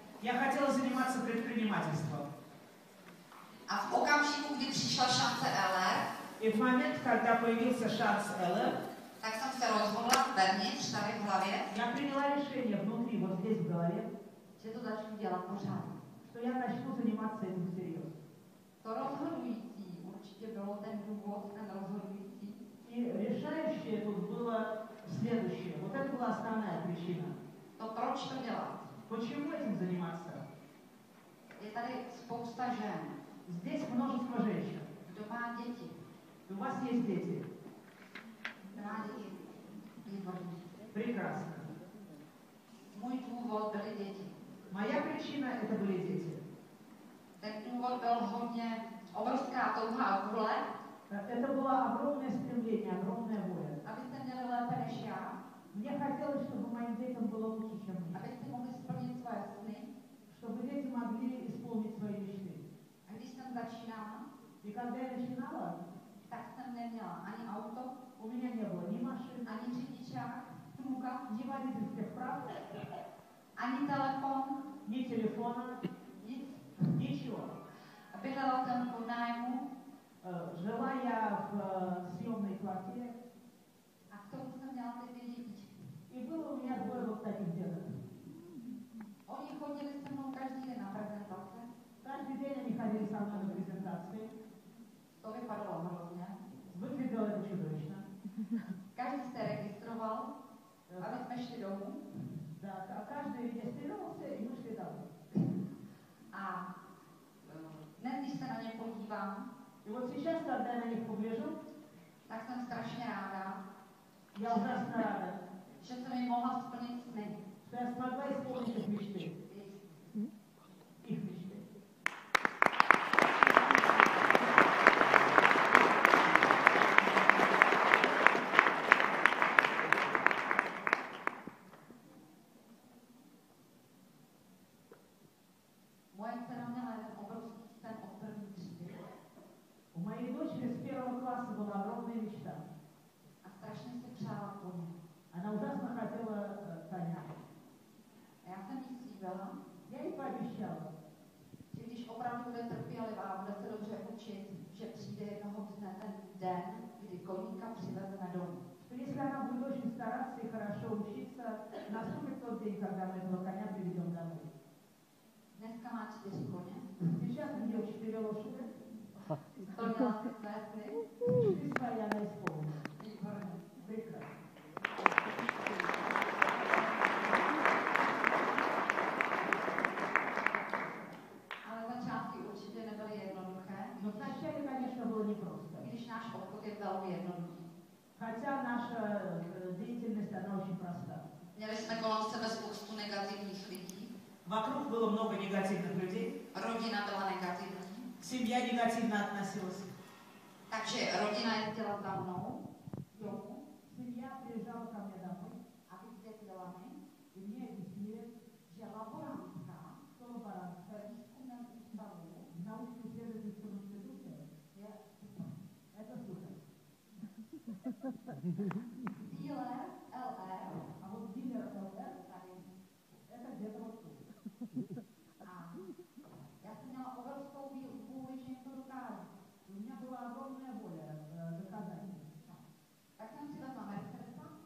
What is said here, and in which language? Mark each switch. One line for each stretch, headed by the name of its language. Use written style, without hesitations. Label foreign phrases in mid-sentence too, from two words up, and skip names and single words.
Russian: Я хотела заниматься предпринимательством.
Czech: A v okamžiku, kdy přišla šance LR,
Russian: И в момент, когда появился шанс ЛР,
Czech: tak jsem se rozhodla vevnitř, tady v hlavě,
Russian: я приняла решение внутри, вот здесь в голове,
Czech: že to začnu dělat pořád.
Russian: что я начну заниматься этим всерьез.
Czech: To rozhodující určitě bylo ten důvod, ten rozhodující.
Russian: И решающее тут было следующее. Вот это была основная причина.
Czech: To proč to dělat?
Russian: Почему этим заниматься?
Czech: Je tady spousta žen.
Russian: Здесь множество женщин.
Czech: Kdo má děti?
Russian: У вас есть дети.
Czech: Kdo má děti? Výborně.
Russian: Прекрасно.
Czech: Můj důvod byly děti.
Russian: Моя причина – это были дети.
Czech: Ten důvod byl hodně obrovská touha a vůle.
Russian: Это было огромное стремление, огромная воля.
Czech: Abyste měli lépe než já.
Russian: Мне хотелось, чтобы моим детям было лучше, чем мне.
Czech: Abyste mohli splnit svoje sny.
Russian: Чтобы дети могли исполнить свои мечты.
Czech: A když jsem začínala,
Russian: И когда я начинала,
Czech: tak jsem neměla ani auto,
Russian: у меня не было ни машины,
Czech: ani řidičák, průkaz,
Russian: ни водительских прав,
Czech: ani telefon,
Russian: ни телефона,
Czech: nic.
Russian: ничего.
Czech: Bydlela jsem pod nájmu.
Russian: Жила я в съемной квартире.
Czech: A k tomu jsem měla ty dvě dětičky.
Russian: И было у меня двое вот таких деток.
Czech: Oni chodili se mnou každý den na prezentace.
Russian: Каждый день они ходили со мной на презентации.
Czech: To vypadalo hrozně.
Russian: Выглядело это чудовищно.
Czech: Každý se registroval, aby jsme šli domů.
Russian: Да, каждый регистрировался, и мы шли домой.
Czech: A dnes, když se na ně podívám,
Russian: И вот сейчас, когда я на них погляжу,
Czech: tak jsem strašně ráda,
Russian: я ужасно рада,
Czech: že jsem jim mohla splnit sny.
Russian: что я смогла исполнить их мечты. Их мечты.
Czech: Moje dcera měla jeden obrovský sen od první třídy.
Russian: У моей дочери с первого класса была огромная мечта.
Czech: A strašně si přála koně.
Russian: Она ужасно хотела коня.
Czech: A já jsem jí slíbila,
Russian: Я ей пообещала,
Czech: že když opravdu bude trpělivá a bude se dobře učit, že přijde jednoho dne ten den, kdy koníka přivezeme domů.
Russian: что если она будет очень стараться и хорошо учиться, наступит тот день, когда мы этого коня приведем домой.
Czech: Dneska má 4 koně.
Russian: Сейчас у нее 4 лошади.
Czech: Splnila si své sny.
Russian: Мечты свои она исполнила.
Czech: Výborně.
Russian: Прекрасно.
Czech: Ale začátky určitě nebyly jednoduché,
Russian: Но вначале, конечно, было непросто.
Czech: když náš obchod je velmi jednoduchý.
Russian: Хотя наша деятельность, она очень проста.
Czech: Měli jsme kolem sebe spoustu negativních lidí.
Russian: Вокруг было много негативных людей.
Czech: Rodina byla negativní.
Russian: Семья негативно относилась.
Czech: Takže rodina jezdila za mnou domů,
Russian: Семья приезжала ко мне домой,
Czech: a vysvětlila mi,
Russian: и мне объяснили,
Czech: že laborantka
Russian: что лаборантка
Czech: ve výzkumném ústavu
Russian: в научно-исследовательском институте
Czech: je super.
Russian: это супер.
Czech: Díler LR
Russian: А вот дилер ЛР
Czech: tady.
Russian: это где-то вот тут.
Czech: A já jsem měla obrovskou vůli, že jim to dokážu.
Russian: У меня была огромная воля доказать.
Czech: Tak jsem si vezla Mercedes